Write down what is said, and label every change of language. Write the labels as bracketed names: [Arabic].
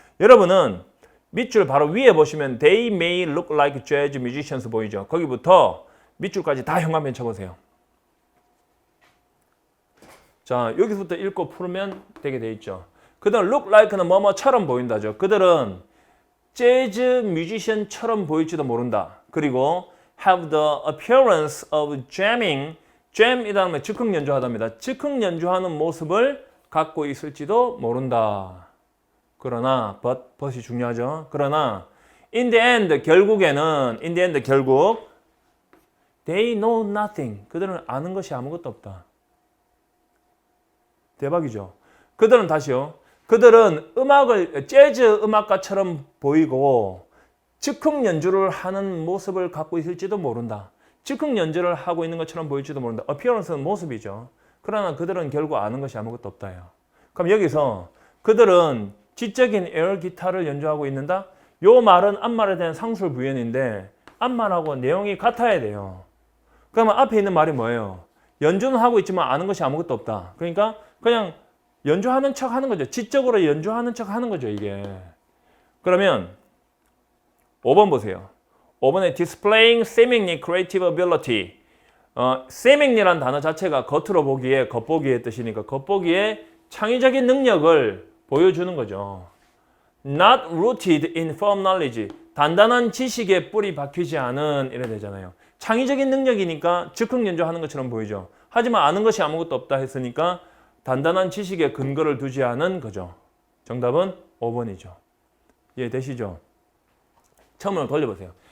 [Korean] 여러분은 밑줄 바로 위에 보시면 [English] They may look like jazz musicians [Korean] 보이죠? 거기부터 밑줄까지 다 현관펜 쳐보세요. 자, 여기서부터 읽고 풀면 되게 돼 있죠. 그들은 look like는 뭐뭐처럼 보인다죠. 그들은 재즈 뮤지션처럼 보일지도 모른다. 그리고 [English] have the appearance of jamming. [Korean] jam이라는 건 즉흥 연주하답니다. 즉흥 연주하는 모습을 갖고 있을지도 모른다. 그러나 but이 중요하죠. 그러나 [English] in the end [Korean] 결국에는 결국 [English] they know nothing. [Korean] 그들은 아는 것이 아무것도 없다. 대박이죠. 그들은 다시요. 그들은 재즈 음악가처럼 보이고 즉흥 연주를 하는 모습을 갖고 있을지도 모른다. 즉흥 연주를 하고 있는 것처럼 보일지도 모른다. appearance는 모습이죠. 그러나 그들은 결국 아는 것이 아무것도 없다요. 그럼 여기서 그들은 지적인 에어 기타를 연주하고 있는다. 요 말은 앞말에 대한 상술 부연인데 앞말하고 내용이 같아야 돼요. 그러면 앞에 있는 말이 뭐예요? 연주는 하고 있지만 아는 것이 아무것도 없다. 그러니까 그냥 연주하는 척 하는 거죠. 지적으로 연주하는 척 하는 거죠, 이게. 그러면 5번 보세요. 5번에 [English] displaying seemingly creative ability. [Korean] seemingly란 단어 자체가 겉으로 보기에, 겉보기의 뜻이니까 겉보기에 창의적인 능력을 보여주는 거죠. [English] Not rooted in firm knowledge. [Korean] 단단한 지식에 뿌리 박히지 않은 이래 되잖아요. 창의적인 능력이니까 즉흥 연주하는 것처럼 보이죠. 하지만 아는 것이 아무것도 없다 했으니까 단단한 지식에 근거를 두지 않은 거죠. 정답은 5번이죠. 이해되시죠? 처음으로 돌려보세요.